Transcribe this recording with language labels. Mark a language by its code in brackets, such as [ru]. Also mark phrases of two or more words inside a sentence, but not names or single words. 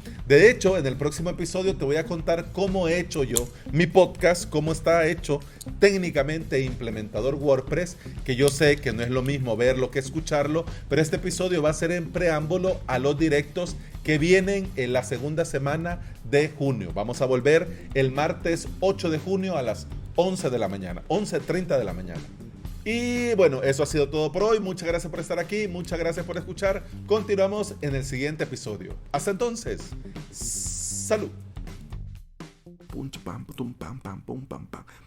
[es] De hecho, en el próximo episodio te voy a contar cómo he hecho yo mi podcast, cómo está hecho técnicamente Implementador WordPress, que yo sé que no es lo mismo verlo que escucharlo, pero este episodio va a ser en preámbulo a los directos que vienen en la segunda semana de junio. Vamos a volver el martes 8 de junio a las 11 de la mañana, 11:30 de la mañana. Y bueno, eso ha sido todo por hoy. Muchas gracias por estar aquí, muchas gracias por escuchar. Continuamos en el siguiente episodio. Hasta entonces, salud. Pum, pam, pum, pam, pam, pum, pam, pam.